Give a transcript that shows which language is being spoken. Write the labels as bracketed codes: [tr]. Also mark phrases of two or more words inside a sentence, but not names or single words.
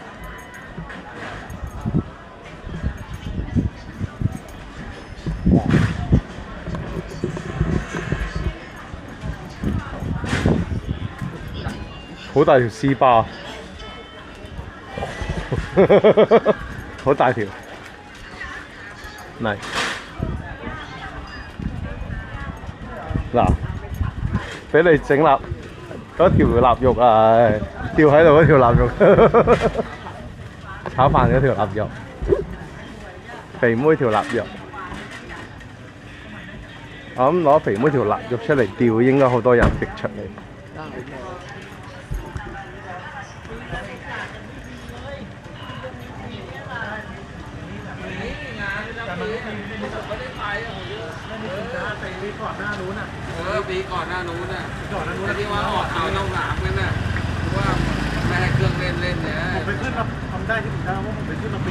[yue] 好大條絲巴，好大條，嚟嗱，俾你整臘嗰條臘肉啊，吊喺度嗰條臘肉，炒飯嗰條臘肉，肥妹條臘肉，我諗攞肥妹條臘肉出嚟吊，應該好多人食出嚟。 [th] ปีก่อนหน้านู้นน่ะที่ว่าออกเอาน้องหลามกันน่ะว่าไม่ให้เครื่องเล่นเนี่ย